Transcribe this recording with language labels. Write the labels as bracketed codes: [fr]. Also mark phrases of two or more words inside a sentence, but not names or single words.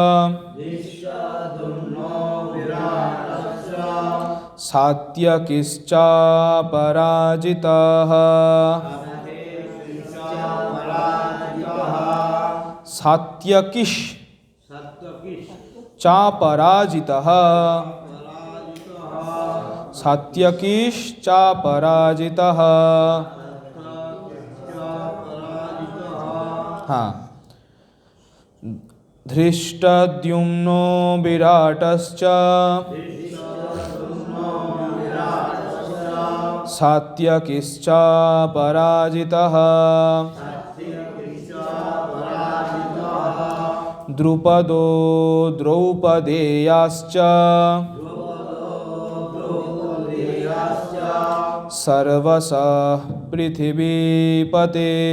[sa] সাত্যকিশ্চ পরাজিতः, সাত্যকিশ চ পরাজিতः, সাত্যকিশ চ পরাজিতः, हाँ, धृष्टद्युम्नो विराटश्च सात्यकिश्च पराजितः, द्रुपदो द्रौपदेयाश्च सर्वशः पृथिवीपते,